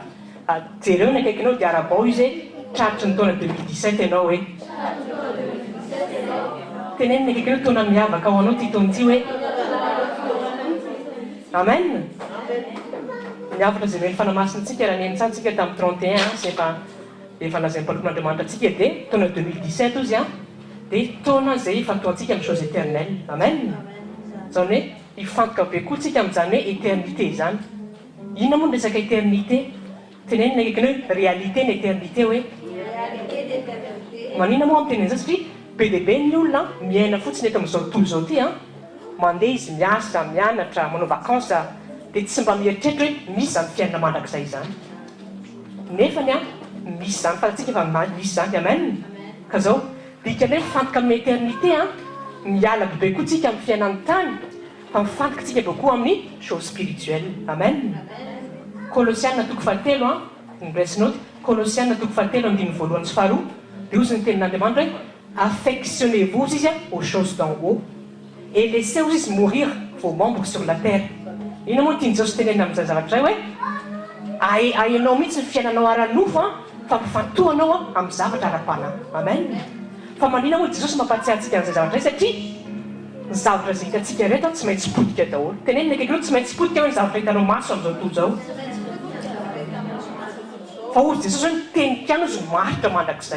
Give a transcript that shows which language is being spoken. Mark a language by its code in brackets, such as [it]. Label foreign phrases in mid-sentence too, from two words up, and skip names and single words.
[mg] Jereo ny akaikinao dia arabao izy hoe tratry ny taona 2017 ianao hoe tenenina akaikinao taona miavaka ao anao ty taona ty hoe amen. Miavaka izay mely fanamasintsika raha nenitsantsika tamin'ny 31 sy efa lazain'ny mpalok'Andriamanitra antsika dia taona 2017 izy dia taona izay ifantohantsika amin'ny [fr] chose éternelle. [mg] Amen. Zany hoe ifantoka be koa tsika amin'izany hoe éternité zany. Inona moa ny resaka éternité? Tenenina akaikinao hoe réalité ny éternité hoe manina moa amin'ny tenen'izany satria be dia be ny olona miaina fotsiny eto amin'izao tontolo izao ty mandeha izy miasa, mianatra, manao vakansa dia tsy mba mieritreritra hoe misy zany fiainana mandrakizay zany. Nefany misy zany fantatsika efa misy zany. Amen. Ka zao dikany hoe mifantoka amin'ny éternité miala bebe koa tsika amin'ny fiainan'ny tany fa mifantoka tsika be koa amin'ny [fr] chose spirituelle. [mg] Amen. Colossiana toko fahatelo ngraisinao Colossiana toko fahatelo andiny voalohany sy faharoa dia ozy ny tenin'Andriamanitra hoe affectionnez-vous izy [fr] aux choses d'en haut et laissez-vous [mg] izy [fr] mourir vos membres sur la terre. [mg] Ina moa tiany Jesosy tenenina amin'izany zavatra izay hoe hainao mihitsy ny fiainanao ara-nofo fa mifantohanao amin'ny zavatra ara-panahy. Amen. Fa manina moa Jesosy mampatsiahy antsika an'izay zavatra izay satria ny zavatra izay hitantsika reto tsy maintsy potika daholo. Tenenina akaikinao tsy maintsy potika hoe ny zavatra hitanao maso amin'izao tontolo izao. Fa ozy Jesosy hoe tenikano izy maritra mandrakizay.